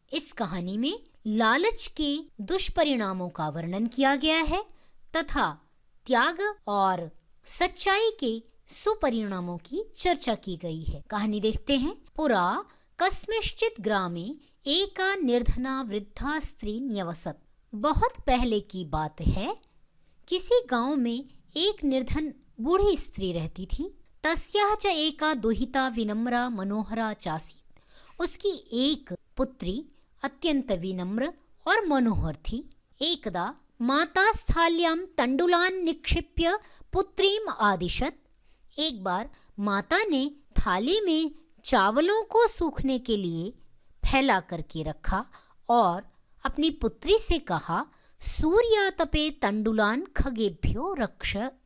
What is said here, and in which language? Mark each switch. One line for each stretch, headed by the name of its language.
Hindi: इस कहानी में लालच के दुष्परिणामों का वर्णन किया गया है तथा त्याग और सच्चाई के सुपरिणामों की चर्चा की गई है। कहानी देखते हैं।
Sanskrit: पुरा कस्मिंश्चित् ग्रामे एका निर्धना वृद्धा स्त्री न्यवसत्।
Hindi: बहुत पहले की बात है, किसी गांव में एक निर्धन बूढ़ी स्त्री रहती थी।
Sanskrit: तस्याः च एका दुहिता विनम्रा मनोहरा चासीत्।
Hindi: उसकी एक पुत्री अत्यंत विनम्र और मनोहर थी।
Sanskrit: एकदा माता स्थाल्यां तंडुलान् निक्षिप्य पुत्रीम आदिशत्।
Hindi: एक बार माता ने थाली में चावलों को सूखने के लिए फैला करके रखा और अपनी पुत्री से कहा,
Sanskrit: सूर्यातपे तंडुलान खगेभ्यो रक्ष।